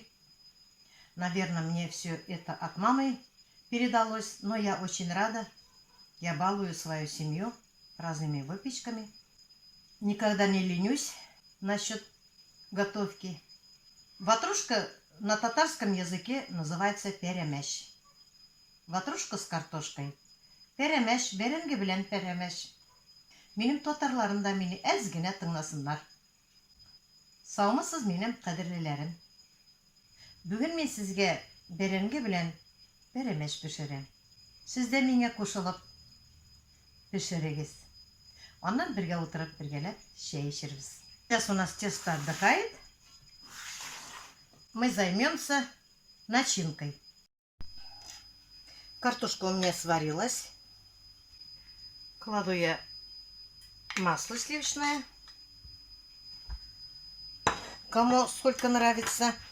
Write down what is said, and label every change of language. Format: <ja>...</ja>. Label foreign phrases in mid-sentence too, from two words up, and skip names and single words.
<ru>Наверное, мне все это от мамы передалось, но я очень рада. Я балую свою семью разными выпечками. Никогда не ленюсь насчет готовки. Ватрушка на татарском языке называется перемеш. Ватрушка с картошкой.</ru> <tt>Перемеш, беренге белән перемеш. Минем татарларымда мине әз генә тыңласыннар. Саумысыз минем кадерлеләрем. Бүген мин сезгә беренге белән перемеш пешерәм. Сез дә миңа кушылып пешерегез. Аннан бергә утырып бергәләп чәй эчербез.</tt> <ru>Сейчас у нас тесто отдыхает. Мы займемся начинкой. Картошка у меня сварилась. Кладу я масло сливочное. Кому сколько нравится.</ru>